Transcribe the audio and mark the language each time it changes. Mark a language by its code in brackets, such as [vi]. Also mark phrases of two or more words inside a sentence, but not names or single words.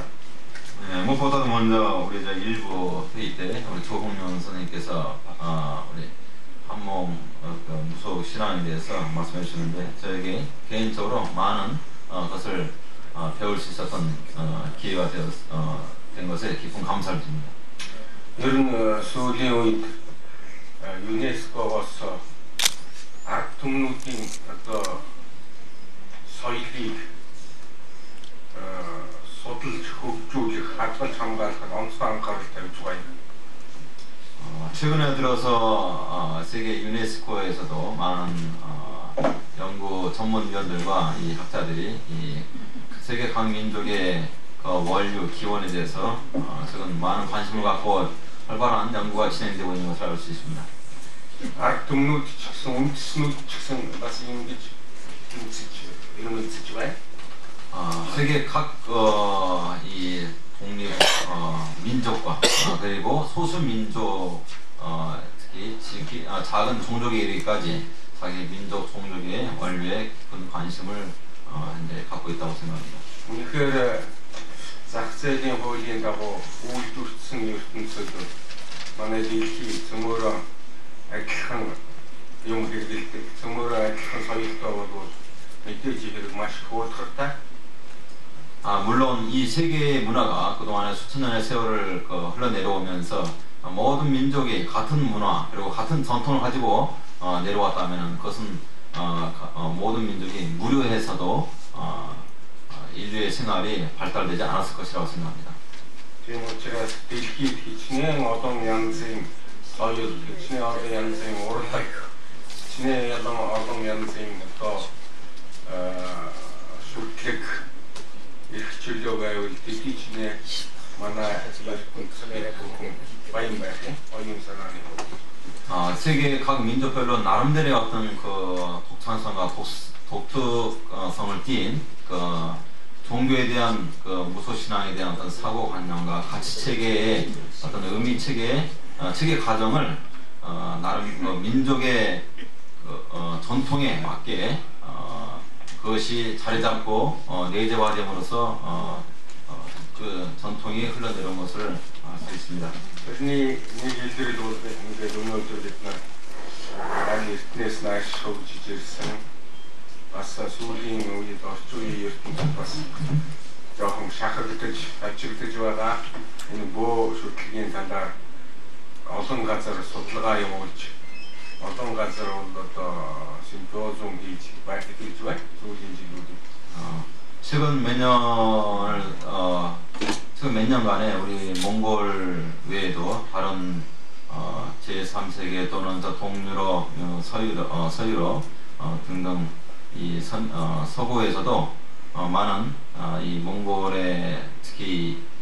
[ko] 무엇보다도 먼저 우리 일부 회의 때 우리 조홍련 선생님께서 우리 한몸 무속 신앙에 대해서 말씀해 주셨는데 저에게 개인적으로 많은 것을 배울 수 있었던 기회가 된 것에 깊은 감사를 드립니다. [mn] 이런 сүүлийн үед ЮНЕСКО-гоос ард түмнүүдийн одоо соёлыг судалж хөгжүүлэх, хадгалж хамгаалахад онцгой анхаарал тавьж байгаа. [ko] 최근에 들어서 세계 유네스코에서도 많은 연구 전문위원들과 이 학자들이 이 세계 각 민족의 원류 기원에 대해서 최근 많은 관심을 갖고 활발한 연구가 진행되고 있는 것을 알 수 있습니다. [mn] ард түмнүүд ч гэсэн үндэснүүд ч гэсэн бас ингэж үзэж байна. [ko] 세계 각 이 독립 민족과 그리고 소수 민족 특히 작은 종족에 이르기까지 자기 민족 종족의 원류에 깊은 관심을 이제 갖고 있다고 생각합니다. [mn] үнэхээр зах зээлийн хуулийн дагуу үйлдвэрсэн ертөнцид манай дэлхий цөмөөрөө адилхан юм хэрэглэдэг, цөмөөрөө адилхан соёлтой болвол мэдээж хэрэг маш хөөрхөртэй. [ko] 물론 이 세계의 문화가 그동안에 수천 년의 세월을 흘러내려오면서 모든 민족이 같은 문화 그리고 같은 전통을 가지고 내려왔다면 그것은 모든 민족이 무료해서도 인류의 생활이 발달되지 않았을 것이라고 생각합니다. [mn] Тийм учраас дэлхийд хичнээн олон янзын соёл, хичнээн олон янзын урлаг, хичнээн олон янзын шүтлэг эрх чөлөө байвал дэлхийчнээ манай ертөнцийн бүхэн баян байх оюун санааны [ko] 세계 각 민족별로 나름대로의 어떤 독창성과 독특성을 띈 종교에 대한 무속 신앙에 대한 어떤 사고관념과 가치 체계의 어떤 의미 체계 과정을 나름 민족의 전통에 맞게 그것이 자리 잡고 내재화됨으로써 그 전통이 흘러내려온 것을 알 수 있습니다. [mn] Тэрний нэг илэрэл бол ингээд өнөөдөр бид нар айл эртнээс нааш хөгжиж ирсэн. Бас сүүлийн үед орчин үеийн ертөнцид бас жоохон шахагдаж, ажиглаж байгаа. Энэ бөө шүтлэгийн талаар олон газар судалгаа явуулж, олон газар бол одоо симпозиум хийж байна. сүүлийн жилүүд. [ko] 최근 몇 년간에 우리 몽골 외에도 다른 제3세계 또는 동유럽, 서유럽 등등 이 서구에서도 많은 이 몽골의 특히